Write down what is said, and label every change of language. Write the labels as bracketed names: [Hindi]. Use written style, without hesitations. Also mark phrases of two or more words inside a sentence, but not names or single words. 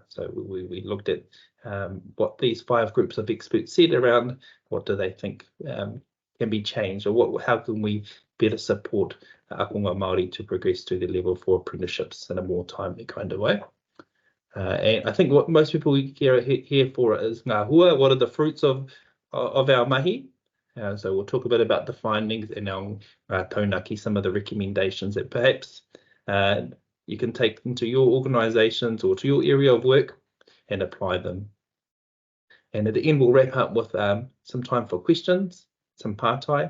[English] So we looked at what these 5 groups of experts said around what do they think can be changed, or how can we better support [Māori] akonga Māori [English] to progress to the level 4 apprenticeships in a more timely kind of way. [Māori] And I think what most people here for is ngā hua, [English] what are the fruits of our mahi. So we'll talk a bit about the findings and our taunaki, some of the recommendations that perhaps you can take into your organisations or to your area of work and apply them. And at the end, we'll wrap up with some time for questions, some pārtai.